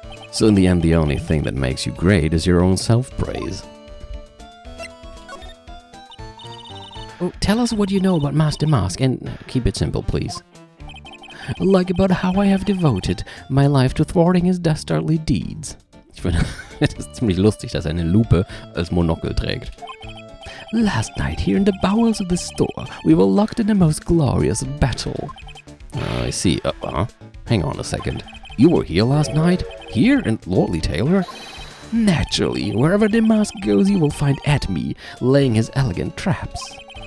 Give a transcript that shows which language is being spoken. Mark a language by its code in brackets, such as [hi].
[en] So in the end, the only thing that makes you great is your own self-praise. Oh, tell us what you know about Master Mask, and keep it simple, please. Like about how I have devoted my life to thwarting his dastardly deeds. [de] Ich finde, es ist ziemlich lustig, dass er eine Lupe als Monokel trägt. [en] Last night, here in the bowels of the store, we were locked in a most glorious battle. I see. Hang on a second. You were here last night? Here in Lordly Taylor? Naturally, wherever the mask goes, you will find Atme laying his elegant traps.